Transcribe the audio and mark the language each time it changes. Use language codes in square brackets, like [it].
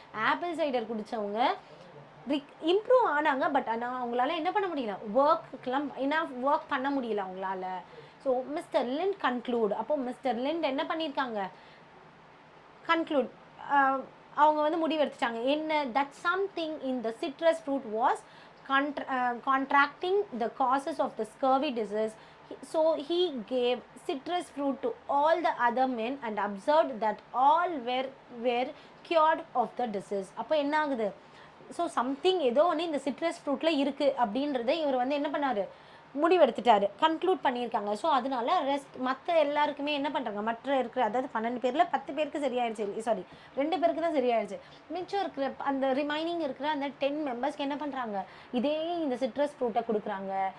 [ta] Apple cider குடித்தவங்க improve ஆனாங்க, but ஆனால் அவங்களால என்ன பண்ண முடியல, ஒர்க் பண்ண முடியல அவங்களால. [en] So mister Lind conclude. [ta] அப்போது மிஸ்டர் லிண்ட் என்ன பண்ணியிருக்காங்க, கன்க்ளூட் அவங்க வந்து முடிவெடுத்துட்டாங்க என்ன, [en] That something in the citrus fruit was contracting the causes of the scurvy disease. So he gave citrus fruit to all the other men and observed that all were cured of the disease. [ta] அப்போ என்ன ஆகுது, so something ஏதோ ஒன்று இந்த citrus ஃப்ரூட்டில் இருக்குது அப்படின்றத இவர் வந்து என்ன பண்ணார், முடிவெடுத்துட்டாரு, கன்க்ளூட் பண்ணியிருக்காங்க. ஸோ அதனால மற்ற எல்லாருக்குமே என்ன பண்ணுறாங்க, மற்ற இருக்கிற அதாவது 12 பேரில் 10 பேருக்கு சரியாயிடுச்சு, சாரி 2 பேருக்கு தான் சரியாயிடுச்சு, மிச்சம் இருக்கிற அந்த ரிமைனிங் இருக்கிற அந்த 10 மெம்பர்ஸ்க்கு என்ன பண்ணுறாங்க, இதே இந்த சிட்ரஸ் ஃப்ரூட்டை கொடுக்குறாங்க.